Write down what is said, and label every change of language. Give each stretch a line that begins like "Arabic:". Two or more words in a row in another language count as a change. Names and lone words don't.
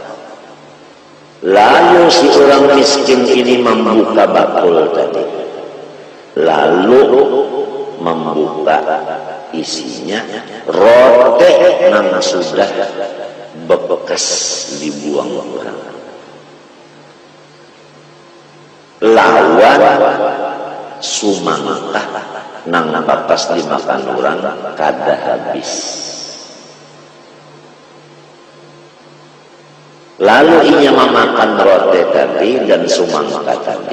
Indonesian: Lalu si orang miskin ini membuka bakul tadi, lalu membuka isinya roti yang sudah bekas dibuang orang.
Banjar: Lawan sumangkah nang bekas dimakan orang kada habis.
Indonesian: Lalu ia memakan roti tadi dan sumangkah tadi.